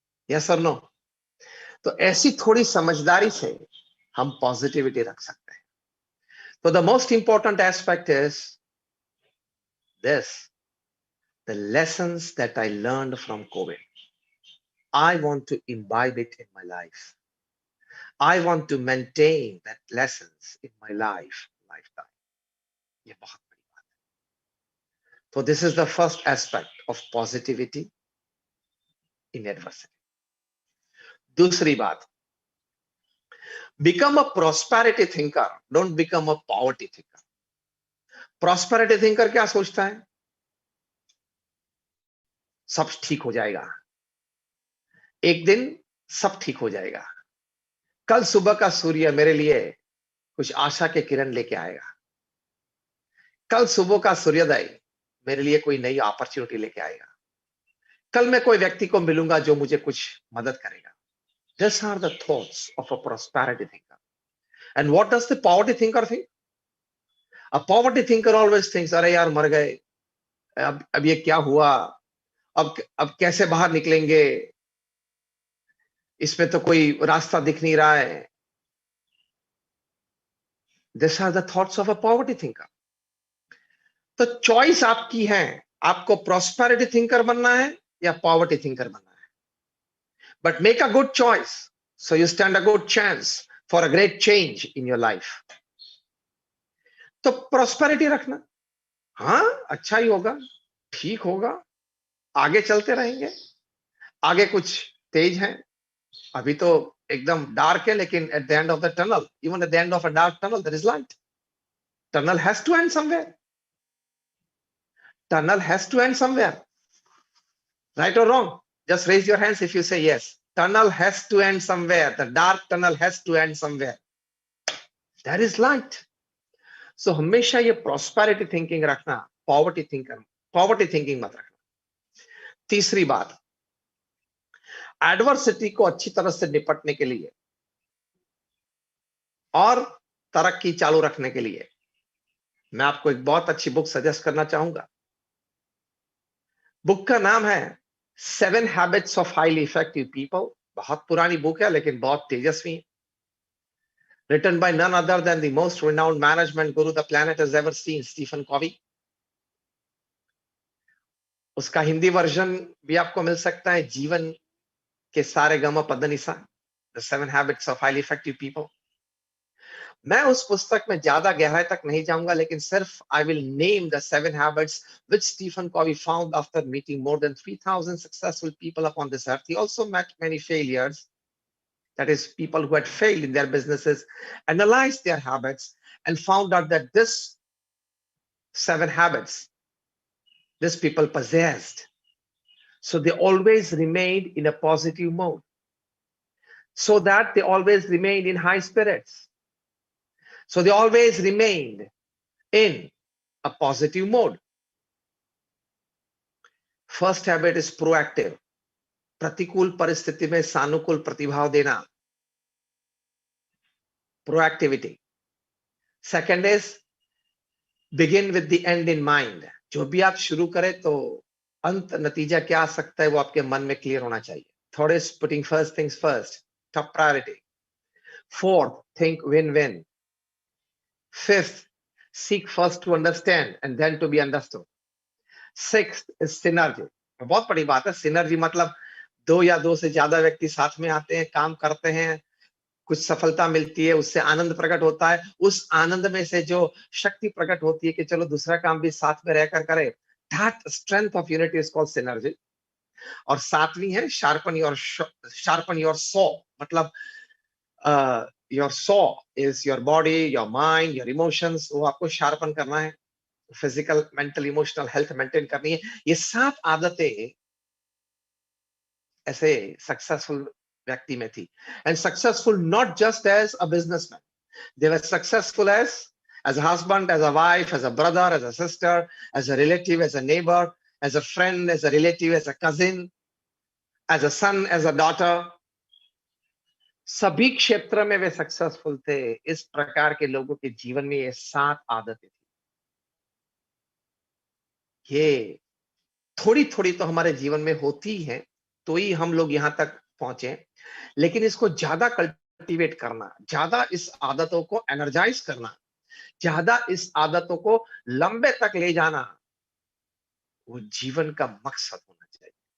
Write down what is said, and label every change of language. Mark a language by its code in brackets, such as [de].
[hi] Yes और no? तो ऐसी थोड़ी समझदारी से हम पॉजिटिविटी रख सकते हैं। [en] तो the most important aspect is this, the lessons that I learned from COVID, I want to imbibe it in my life. I want to maintain that lessons in my lifetime. [hi] ये बहुत बड़ी बात है। [en] So this is the first aspect of positivity in adversity. [hi] दूसरी बात, [en] become a prosperity thinker, don't become a poverty thinker. [hi] Prosperity thinker क्या सोचता है? सब ठीक हो जाएगा, एक दिन सब ठीक हो जाएगा, कल सुबह का सूर्य मेरे लिए कुछ आशा के किरण लेके आएगा, कल सुबह का सूर्योदय मेरे लिए कोई नई अपॉर्चुनिटी लेके आएगा, कल मैं कोई व्यक्ति को मिलूंगा जो मुझे कुछ मदद करेगा। [en] These are the thoughts of a prosperity thinker. And what does the poverty thinker think? A poverty thinker always thinks, [hi] अरे यार मर गए, अब ये क्या हुआ, अब कैसे बाहर निकलेंगे, इसमें तो कोई रास्ता दिख नहीं रहा है। [en] These are the thoughts of a poverty thinker. [hi] तो चॉइस आपकी है, आपको प्रॉस्पेरिटी थिंकर बनना है या पॉवर्टी थिंकर बनना है। [en] But make a good choice, so you stand a good chance for a great change in your life. [hi] तो प्रॉस्पेरिटी रखना, हाँ अच्छा ही होगा, ठीक होगा, आगे चलते रहेंगे, आगे कुछ तेज है, अभी तो एकदम डार्क है, लेकिन [en] At the end of the tunnel, even at the end of a dark tunnel there is light. Tunnel has to end somewhere, tunnel has to end somewhere, right or wrong? Just raise your hands if you say yes. Tunnel has to end somewhere, the dark tunnel has to end somewhere, there is light. [hi] So हमेशा ये prosperity thinking रखना, poverty thinking मत रखना। तीसरी बात, adversity को अच्छी तरह से निपटने के लिए और तरक्की चालू रखने के लिए मैं आपको एक बहुत अच्छी बुक सजेस्ट करना चाहूंगा। बुक का नाम है 7 Habits of Highly Effective People। बहुत पुरानी बुक है, लेकिन बहुत तेजस्वी है। [en] Written by none other than the most renowned management guru the planet has ever seen, Stephen Covey। [hi] उसका हिंदी वर्जन भी आपको मिल सकता है, जीवन के सारे गम पदनिसा, The 7 Habits of Highly Effective People। मैं उस पुस्तक में ज्यादा गहराई तक नहीं जाऊंगा, लेकिन सिर्फ [en] I will name the 7 habits which Stephen Covey found after meeting more than 3,000 successful people upon this earth. He also met many failures, that is people who had failed in their businesses, analyzed their habits and found out that this 7 habits these people possessed, so they always remained in a positive mode, so that they always remained in high spirits, so they always remained in a positive mode. First habit is proactive, [hi] प्रतिकूल परिस्थिति में सानुकूल प्रतिभाव देना, [en] proactivity. Second is begin with the end in mind। [hi] जो भी आप शुरू करें तो अंत नतीजा क्या आ सकता है वो आपके मन में क्लियर होना चाहिए। [en] Third is putting first things first, top priority. Fourth, think win-win. Fifth, seek first to understand and then to be understood. Sixth is synergy। [hi] बहुत बड़ी बात है synergy, मतलब 2 या 2 से ज्यादा व्यक्ति साथ में आते हैं, काम करते हैं, कुछ सफलता मिलती है, उससे आनंद प्रकट होता है, उस आनंद में से जो शक्ति प्रकट होती है कि चलो दूसरा काम भी साथ में रहकर करें, [en] That strength of unity is called synergy. [hi] और सातवीं है [en] sharpen your saw. मतलब your saw is your body, your mind, your emotions. [hi] वो आपको sharpen करना है, physical, mental, emotional health maintain करनी है. ये 7 आदतें ऐसे सक्सेसफुल व्यक्ति में थी. [en] And successful not just as a businessman. They were successful as a husband, as a wife, as a brother, as a sister, as a relative, as a neighbor, as a friend, as a relative, as a cousin, as a son, as a daughter. [hi] सभी क्षेत्र में वे successful थे. इस प्रकार के लोगों के जीवन में ये 7 आदतें थी. ये थोड़ी थोड़ी तो हमारे जीवन में होती हैं, तो ही हम लोग यहां तक पहुंचे. लेकिन इसको ज्यादा कल्टीवेट करना, ज्यादा इस आदतों को एनर्जाइज करना, ज्यादा इस आदतों को लंबे तक ले जाना, वो जीवन का मकसद होना चाहिए.